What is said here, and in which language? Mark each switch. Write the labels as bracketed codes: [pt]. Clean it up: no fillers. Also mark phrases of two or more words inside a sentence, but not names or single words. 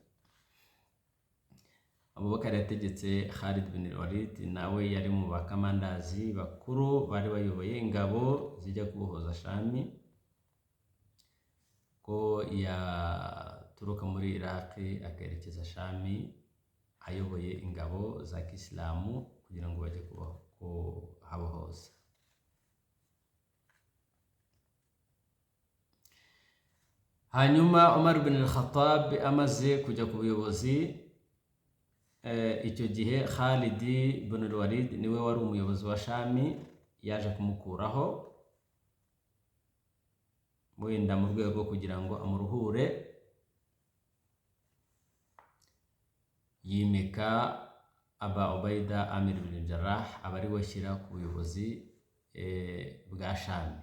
[rw] Abu Bakari yategetse Khalid bin Walid, nawe yari mu bakamandazi bakuru bari bayoboye ingabo zijya kubohoza Shami, ko yaturuka muri Iraq akerekeza Shami ayoboye ingabo za Kisilamu kugira ngo bajye kuhabohoza. Hanyuma Umar bin al-Khattab amaze kujya ku buyobozi, icyo gihe Khalid bin Walid niwe wari umuyobozi wa Shami, yaje kumukuraho wenda mu rwego rwo kugira ngo amuruhure, yimika Aba Ubaida Amir ibn Jarrah aba ari we ashyira ku buyobozi bwa Shami.